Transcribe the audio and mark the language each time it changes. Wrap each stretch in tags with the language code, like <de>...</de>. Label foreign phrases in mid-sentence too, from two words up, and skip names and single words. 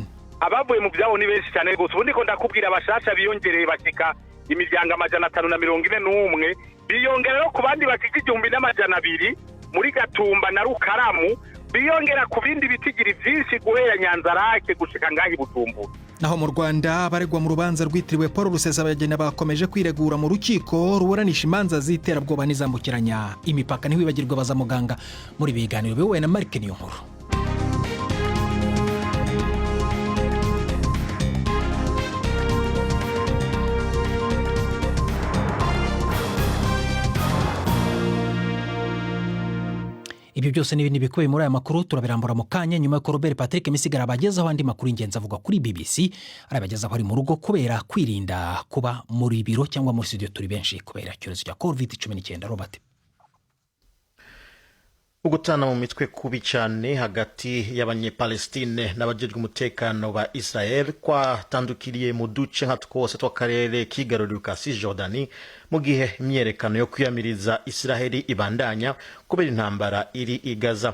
<rn>Abavuye mu byabo ni benshi cyane gose. Ubundi ko ndakubwira abashasha biyongereye bakika imiryango 541, biyongera ku bandi bakika 1200 muri Gatumba na Rukaramu, biyongera ku bindi bitigiri byinshi guhera Nyanzarake gushika ngahi Bujumbura.</rn> <rw>Naho mu Rwanda abaregwa mu rubanza rwitiriwe Paul Rusesabagina bakomeje kwiregura mu rukiko ruburanisha imanza z'iterabwoba n'izambukiranya imipaka.</rw> <rn>Ntiwibagirwe baza muganga muri biganiro biwe na Mark Niyonkuru.</rn> <rw>Ibyo byose n'ibindi bikubiye muri aya makuru turabirambura mu kanya nyuma y'uko Robert Patrick Misigara abagezaho andi makuru ingenzi avuga kuri BBC, arabagezaho ari mu rugo kubera kwirinda kuba muri biro cyangwa muri studio turi benshi kubera icyorezo cya COVID-19. Robert.</rw> <rn>Ugutana mu mitwe kubi cyane hagati y'abanyepalestine n'abajejwe umutekano ba Israel kwatandukiriye mu duce nka twose tw'akarere kigaruriye ka Cisjordani mu gihe imyerekano yo kwiyamiriza Israeli ibandanya kubera intambara iri i Gaza.</rn>